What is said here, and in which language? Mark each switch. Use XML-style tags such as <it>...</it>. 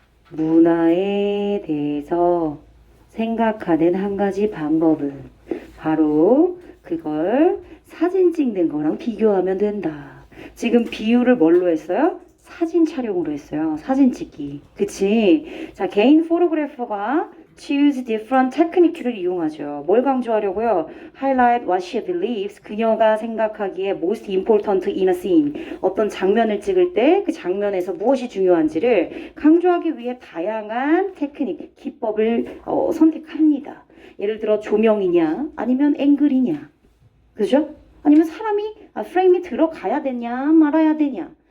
<ko>문화에 대해서 생각하는 한 가지 방법은 바로 그걸 사진 찍는 거랑 비교하면 된다. 지금 비유를 뭘로 했어요? 사진 촬영으로 했어요. 사진 찍기. 그치? 자, 개인 포토그래퍼가</ko> <en>choose different technique</en> <ko>를 이용하죠. 뭘 강조하려고요?</ko> <en>Highlight what she believes.</en> <ko>그녀가 생각하기에</ko> <en>most important in a scene.</en> <ko>어떤 장면을 찍을 때 그 장면에서 무엇이 중요한지를 강조하기 위해 다양한 테크닉, 기법을 선택합니다. 예를 들어 조명이냐, 아니면 앵글이냐. 그죠? 아니면 사람이 프레임이 들어가야 되냐, 말아야 되냐.</ko>